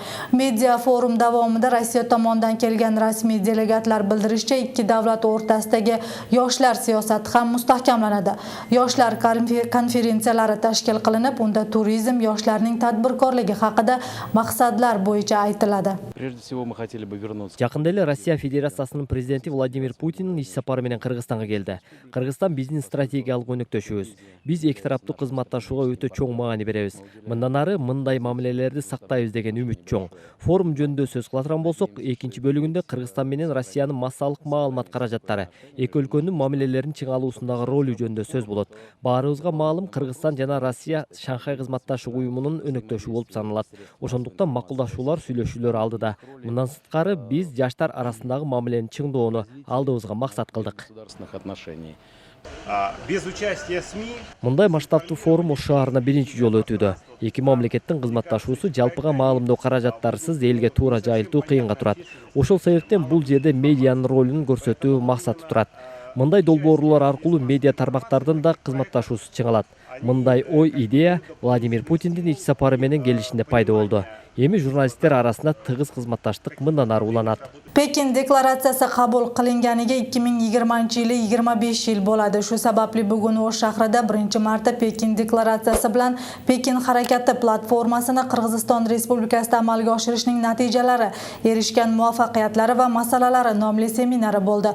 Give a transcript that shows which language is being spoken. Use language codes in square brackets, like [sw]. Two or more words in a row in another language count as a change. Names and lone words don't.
[uz] Media forum davomida Rossiya tomonidan kelgan rasmiy delegatlar bildirishicha, ikki davlat o'rtasidagi yoshlar siyosati ham mustahkamlanadi. Yoshlar konferensiyalari tashkil qilinib, unda turizm, yoshlarning tadbirkorligi haqida maqsadlar bo'yicha aytiladi. [ky] Yaqında эле Россия Федерациясынын президенти Владимир Путиндин иш сапары менен Кыргызстанга келди. Кыргызстан биздин стратегиялык өнөктөшүбүз. Биз эки тараптуу кызматташууга өтө чоң маани беребиз. Мындан ары мындай мамилелерди сактайбыз деген үмүт чоң. Форум жөнүндө сөз кылатыран болсок, экинчи бөлүгүндө Кыргызстан менен Россиянын массалык маалымат каражаттары, эки өлкөнүн мамилелерин чыңалуусундагы ролу жөнүндө сөз болот. Баарыбызга маалым, Кыргызстан жана Россия Шанхай кызматташуу уюмунун өнөктөшү болуп саналат. Ошондуктан макулдашуулар, сүйлөшүүлөр алдыда. Мындан сырткары биз жаштар арасындагы мамилени чыңдоону алдыбызга максат кылдык. [ru] Без участия СМИ [ky] Мындай масштабтуу форум Ош шаарына биринчи жолу өтүүдө. Эки мамлекеттин кызматташуусу жалпыга маалымдоо каражаттарсыз элге туура жайылтуу кыйынга турат. Ошол себептен бул жерде медианын ролун көрсөтүү максаты турат. Мындай долбоорлор аркылуу медиа тармактардын да кызматташуусу чыңалат. Мындай ой идея Владимир Путиндин ич сапары менен келишинде пайда болду. Эми журналисттер арасында тыгыз кызматташтык мындан ары уланат. [uz] Pekin deklaratsiyasi qabul qilinganiga 2020-yili 25 yil bo'ladi. Shu sababli bugun Osh shahrida 1-marta Pekin deklaratsiyasi bilan Pekin harakati platformasini Qirg'iziston Respublikasida amalga oshirishning natijalari, erishgan muvaffaqiyatlari va masalalari nomli seminari bo'ldi.